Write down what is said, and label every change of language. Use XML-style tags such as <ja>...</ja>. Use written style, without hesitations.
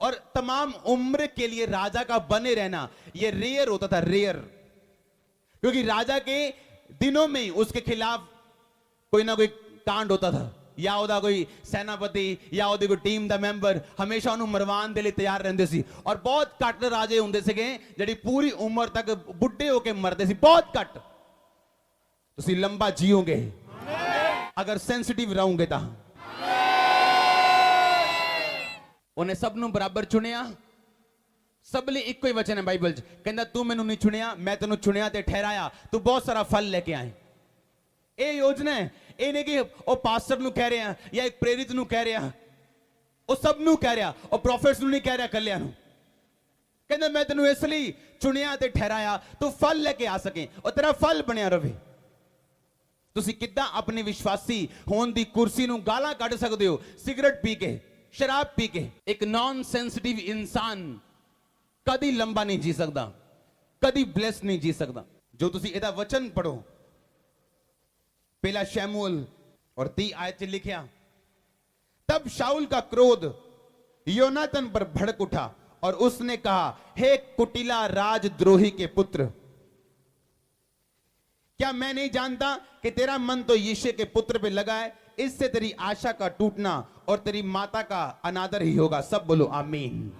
<hi>और तमाम उम्र के लिए राजा का बने रहना यह रेयर होता था, रेयर, क्योंकि राजा के दिनों में उसके खिलाफ कोई ना कोई कांड होता था, या ਉਹਦਾ कोई सेनापति या ਉਹਦੀ कोई टीम</hi> <pa>ਦਾ ਮੈਂਬਰ ਹਮੇਸ਼ਾ ਉਹਨੂੰ ਮਰਵਾਉਣ ਦੇ ਲਈ ਤਿਆਰ ਰਹਿੰਦੇ ਸੀ। ਔਰ ਬਹੁਤ ਘੱਟ ਰਾਜੇ ਹੁੰਦੇ ਸੀਗੇ ਜਿਹੜੀ ਪੂਰੀ ਉਮਰ ਤੱਕ ਬੁੱਢੇ ਹੋ ਕੇ ਮਰਦੇ ਸੀ, ਬਹੁਤ ਘੱਟ। ਤੁਸੀਂ ਲੰਬਾ ਜੀਓਗੇ ਅਗਰ ਸੈਂਸਿਟਿਵ ਰਹੋਗੇ ਤਾਂ। ਉਹਨੇ ਸਭ ਨੂੰ ਬਰਾਬਰ ਚੁਣਿਆ, ਸਭ ਲਈ ਇੱਕੋ ਹੀ ਵਚਨ ਹੈ ਬਾਈਬਲ 'ਚ, ਕਹਿੰਦਾ ਤੂੰ ਮੈਨੂੰ ਨਹੀਂ ਚੁਣਿਆ, ਮੈਂ ਤੈਨੂੰ ਚੁਣਿਆ ਤੇ ਠਹਿਰਾਇਆ, ਤੂੰ ਬਹੁਤ ਸਾਰਾ ਫਲ ਲੈ ਕੇ ਆਏ। ਇਹ ਯੋਜਨਾ ਹੈ। ਇਹ ਨਹੀਂ ਕਿ ਉਹ ਪਾਸਟਰ ਨੂੰ ਕਹਿ ਰਿਹਾ ਜਾਂ ਇੱਕ ਪ੍ਰੇਰਿਤ ਨੂੰ ਕਹਿ ਰਿਹਾ, ਉਹ ਸਭ ਨੂੰ ਕਹਿ ਰਿਹਾ, ਉਹ ਪ੍ਰੋਫੈਟਸ ਨੂੰ ਨਹੀਂ ਕਹਿ ਰਿਹਾ ਕੱਲਿਆਂ ਨੂੰ। ਕਹਿੰਦਾ ਮੈਂ ਤੈਨੂੰ ਇਸ ਲਈ ਚੁਣਿਆ ਤੇ ਠਹਿਰਾਇਆ ਤੂੰ ਫਲ ਲੈ ਕੇ ਆ ਸਕੇ, ਉਹ ਤੇਰਾ ਫਲ ਬਣਿਆ ਰਵੇ। ਤੁਸੀਂ ਕਿੱਦਾਂ ਆਪਣੀ ਵਿਸ਼ਵਾਸੀ ਹੋਣ ਦੀ ਕੁਰਸੀ ਨੂੰ ਗਾਲਾਂ ਕੱਢ ਸਕਦੇ ਹੋ ਸਿਗਰਟ ਪੀ ਕੇ, ਸ਼ਰਾਬ ਪੀ ਕੇ?</pa> <hi>ਇੱਕ ਨॉन सेंसिटिव इंसान कभी लंबा नहीं जी सकता, कभी ब्लेस नहीं जी सकता। जो</hi> <pa>ਤੁਸੀਂ ਇਹਦਾ</pa> <hi>वचन पढ़ो, पहला शमूएल और 30 आयत से लिखा, तब शाऊल का क्रोध योनातन पर भड़क उठा और उसने कहा, हे कुटिला राजद्रोही के पुत्र, क्या मैं नहीं जानता कि तेरा मन तो यिशै के पुत्र पे लगा है, इससे तेरी आशा का टूटना और तेरी माता का अनादर ही होगा। सब बोलो आमीन।</hi>